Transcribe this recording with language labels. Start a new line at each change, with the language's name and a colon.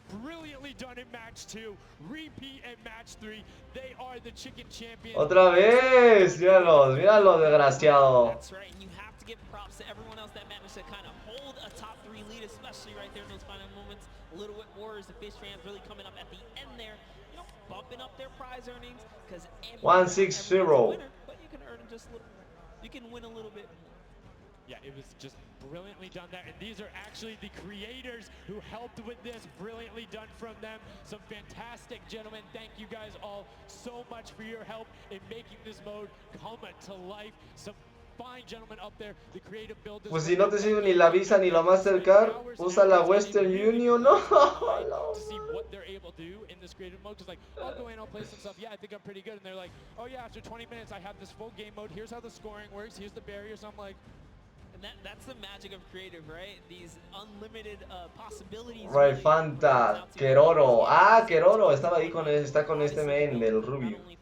English: Brilliantly done in match 2, repeat at match 3. They are the Chicken Champions.
Spanish: Otra vez, míralos, míralo, desgraciado.
English: That's right, and you have to give props to everyone else that managed to kind of hold a top 3 lead, especially right there in those final moments. Little Whip Warriors, the Fish Fans really coming up at the end there, you know, bumping up their prize earnings because 160. But you can earn just a little more. You can win a little bit more. Yeah, it was just brilliantly done there, and these are actually the creators who helped with this. Brilliantly done from them. Some fantastic gentlemen. Thank you guys all so much for your help in making this mode come to life. Some fine gentlemen up there, the creative builders.
Spanish: Pues si no te sirve ni la Visa ni la Mastercard, usa la Western Union, ¿no?
English: To see what they're able to do in this creative mode, because like, I'll go in, I'll play some stuff, yeah, I think I'm pretty good, and they're like, oh yeah, after 20 minutes I have this full game mode, here's how the scoring works, here's the barriers. I'm like, that's the magic of creative, right? These unlimited possibilities. Right, Fanta, Keroro.
Spanish: Ah, Keroro, estaba ahí está con este men del Rubio.